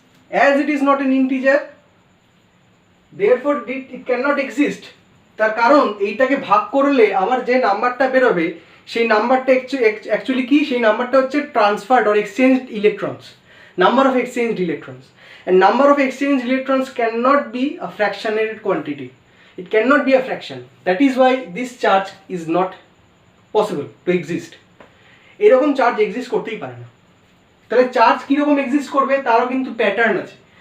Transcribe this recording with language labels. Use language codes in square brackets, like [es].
[en] As it is not an integer, therefore it cannot exist. [bn] তার কারণ এইটাকে ভাগ করলে আমার যে নাম্বারটা বেরোবে সেই নাম্বারটা অ্যাকচুয়ালি কি, সেই নাম্বারটা হচ্ছে transferred or exchanged electrons, number of exchanged electrons, [en] and number of exchanged electrons cannot be a fractionated quantity. It cannot be a fraction. That is why this charge is not possible to exist. [bn] এরকম charge exist করতেই পারে না। তাহলে charge কীরকম exist করবে তারও কিন্তু pattern আছে।